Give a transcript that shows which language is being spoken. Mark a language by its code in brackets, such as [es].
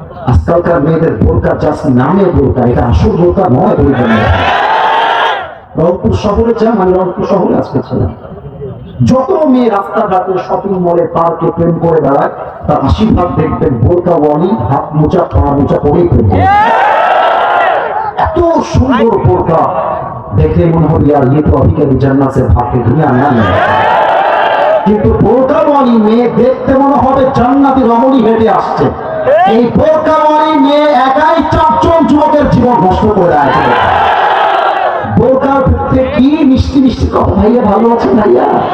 [bn] আজকালকার মেয়েদের বোরকা জাস্ট নামে বোরকা, এটা আসল বোরকা নয়। বোরকা নয়। রংপুর শহরে যান, আমি রংপুর শহরে আজকে ছিলাম, যত মেয়ে রাস্তাঘাটে শপিং মলে পার্কে প্রেম করে বেড়ায় তার আশীর্বাদ দেখবেন বোরকা ওয়ালি, হাত মোজা পা মোজা পরেই প্রেম করে। এত সুন্দর বোরকা দেখে মনে হবে আর [hi] ये तो अभी कभी जन्नत से भाग के दुनिया में आने वाला है। [bn] কিন্তু বোরকাওয়ালি মেয়ে দেখতে মনে হবে জান্নাতি রমণী হেঁটে আসছে। এই বোরকাওয়ালি মেয়ে একাই 4 জন যুবকের জীবন নষ্ট করে আছে। বোরকার ভিতরে কি মিষ্টি মিষ্টি কথা, ভাইয়া ভালো আছে ভাইয়া।